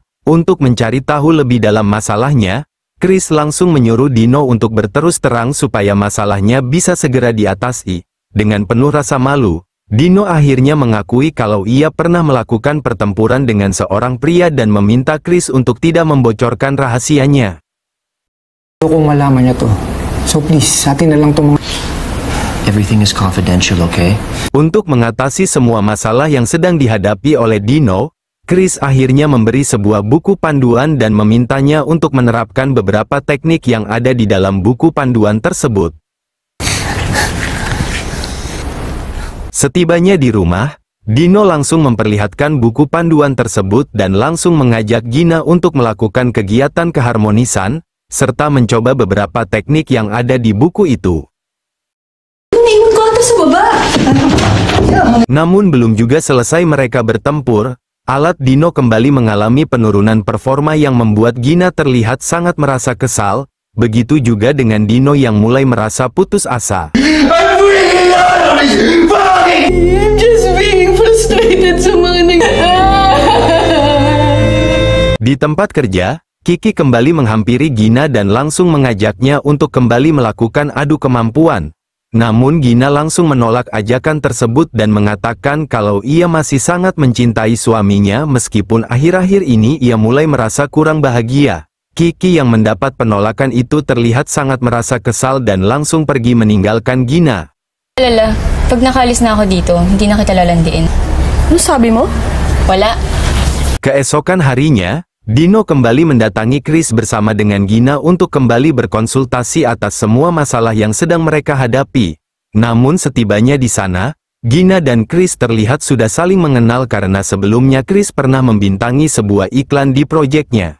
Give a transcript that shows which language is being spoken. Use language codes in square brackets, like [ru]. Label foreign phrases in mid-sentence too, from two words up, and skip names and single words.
[id] Untuk mencari tahu lebih dalam masalahnya, Chris langsung menyuruh Dino untuk berterus terang supaya masalahnya bisa segera diatasi. Dengan penuh rasa malu, Dino akhirnya mengakui kalau ia pernah melakukan pertempuran dengan seorang pria dan meminta Chris untuk tidak membocorkan rahasianya. [tl] Gusto kong malaman niya to. [en] So please, [tl] sa atin na lang to mga... [en] Everything is confidential, okay? [id] Untuk mengatasi semua masalah yang sedang dihadapi oleh Dino, Chris akhirnya memberi sebuah buku panduan dan memintanya untuk menerapkan beberapa teknik yang ada di dalam buku panduan tersebut. Setibanya di rumah, Dino langsung memperlihatkan buku panduan tersebut dan langsung mengajak Gina untuk melakukan kegiatan keharmonisan, serta mencoba beberapa teknik yang ada di buku itu. [tl] Naiwan ko ata sa baba. [id] Namun belum juga selesai mereka bertempur, alat Dino kembali mengalami penurunan performa yang membuat Gina terlihat sangat merasa kesal. Begitu juga dengan Dino yang mulai merasa putus asa. [en] I'm just being frustrated [tl] sa mga [id] Di tempat kerja, Kiki kembali menghampiri Gina dan langsung mengajaknya untuk kembali melakukan adu kemampuan. Namun Gina langsung menolak ajakan tersebut dan mengatakan kalau ia masih sangat mencintai suaminya meskipun akhir-akhir ini ia mulai merasa kurang bahagia. Kiki yang mendapat penolakan itu terlihat sangat merasa kesal dan langsung pergi meninggalkan Gina. [tl] Lala, pag nakalis na ako dito, hindi na kita lalandiin. Ano sabi mo? Wala. [id] Keesokan harinya, Dino kembali mendatangi Chris bersama dengan Gina untuk kembali berkonsultasi atas semua masalah yang sedang mereka hadapi. Namun setibanya di sana, Gina dan Chris terlihat sudah saling mengenal karena sebelumnya Chris pernah membintangi sebuah iklan di proyeknya.